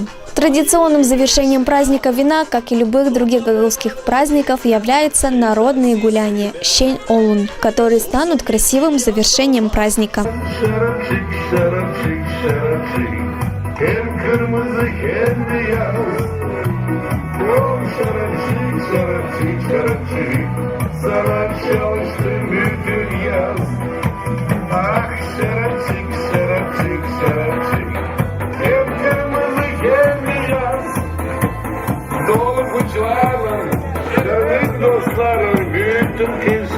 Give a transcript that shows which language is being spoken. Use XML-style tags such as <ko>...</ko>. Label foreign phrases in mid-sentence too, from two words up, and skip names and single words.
<ru>Традиционным завершением праздника вина, как и любых других гагаузских праздников, являются народные гуляния «Щень Олун», которые станут красивым завершением праздника. Ах,</ru> <gag>şerefsik, şerefsik, şerefsik, hem kırmızı hem beyaz. Dolu kucağlar, sevdik dostlarım, büyüttüm ki</gag>